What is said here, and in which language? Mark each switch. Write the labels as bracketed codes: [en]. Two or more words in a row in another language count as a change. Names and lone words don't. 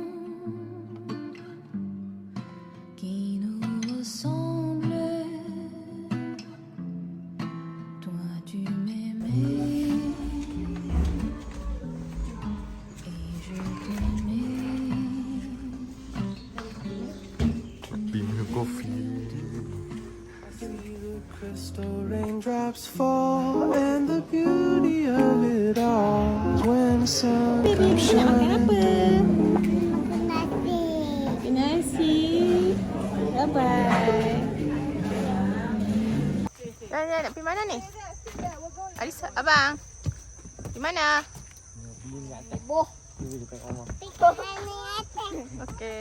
[fr] qui nous ressemble. Toi tu m'aimais et je t'aimais. [ms] Minum kopi. [en] Crystal raindrops fall, and the beauty of it all is when the sun comes shining. [ms] Nasi. Bye-bye. Nak pergi mana ni? Alisa, abang. Di mana? Ibu. Okey.